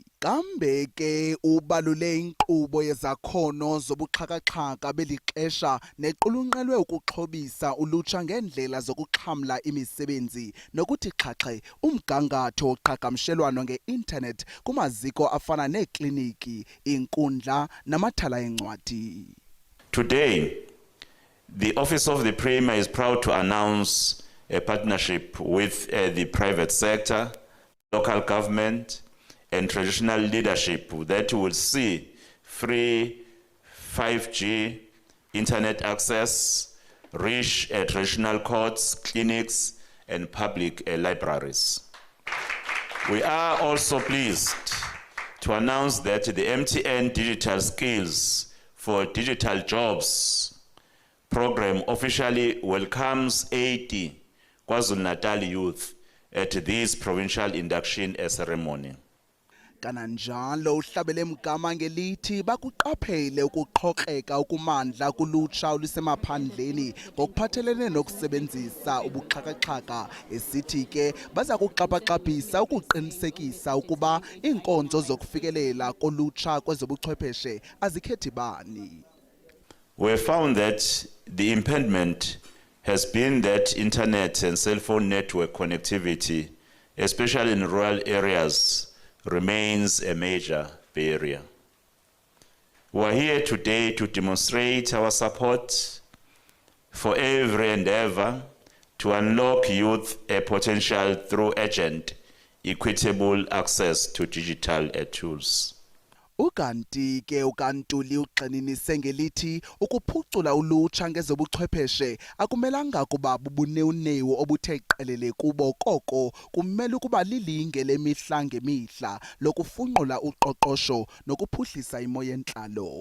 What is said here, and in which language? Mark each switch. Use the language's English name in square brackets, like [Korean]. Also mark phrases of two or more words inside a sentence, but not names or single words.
[Xhosa] Kambe ke ubalule inkqubo yezakhono zobuxhakaxhaka beli xesha nequlunqelwe ukuxhobisa ulutsha ngeendlela zokuxhamla imisebenzi nokuthi xhaxhe umgangatho woqhagamshelwano nge-internet kumaziko afana neekliniki, iinkundla namathala eencwadi. [English] Today, the Office of the Premier is proud to announce a partnership with the private sector, local government, and traditional leadership that will see free 5G internet access, reach traditional courts, clinics, and public libraries. We are also pleased to announce that the MTN Digital Skills for Digital Jobs program officially welcomes 80 KwaZulu-Natal youth at this provincial induction ceremony. [Xhosa] Kananjalo uhlabele mgama ngelithi bakuqaphele ukuqhokreka okumandla kulutsha olusemaphandleni ngokuphathelene nokusebenzisa ubuxhakaxhaka esithi ke baza kuxhaphaqaphisa ukuqinisekisa ukuba iinkonzo zokufikelela kolutsha kwezobuchwepheshe azikhethi bani. [English] We found that the impediment has been that internet and cell phone network connectivity, especially in rural areas, remains a major barrier. We are here today to demonstrate our support for every endeavor to unlock youth potential through urgent, equitable access to digital tools. [Xhosa] Ukanti ke ukaNtuli ugxininise ngelithi ukuphucula ulutsha ngezobuchwepheshe akumelanga kuba bubunewunewu obuthe qelele kubo, koko kumele ukuba lilinge lemihla ngemihla lokufunqula uqoqosho nokuphuhlisa imo yentlalo.